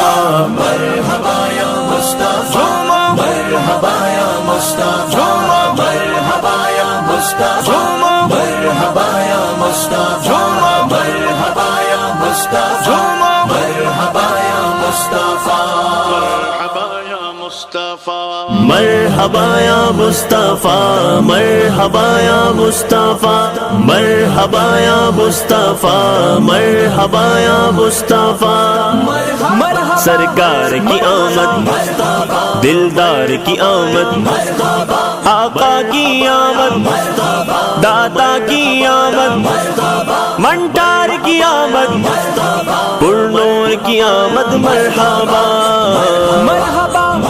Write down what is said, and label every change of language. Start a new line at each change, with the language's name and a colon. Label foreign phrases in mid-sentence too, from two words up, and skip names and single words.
Arabic: مرحبا یا مصطفیٰ مرحبا یا مصطفیٰ مرحبا یا مصطفیٰ مرحبا یا مصطفیٰ مرحبا یا مصطفیٰ مرحبا یا مصطفیٰ مرحبا یا مصطفیٰ، مرحبا یا مصطفیٰ، مرحبا یا مصطفیٰ، مرحبا یا مصطفیٰ،
Urdu: سرکار کی آمد، دلدار کی آمد، آقا کی آمد، داتا کی آمد، منٹار کی آمد، پرنور کی آمد،
Arabic: مرحبا مرحبا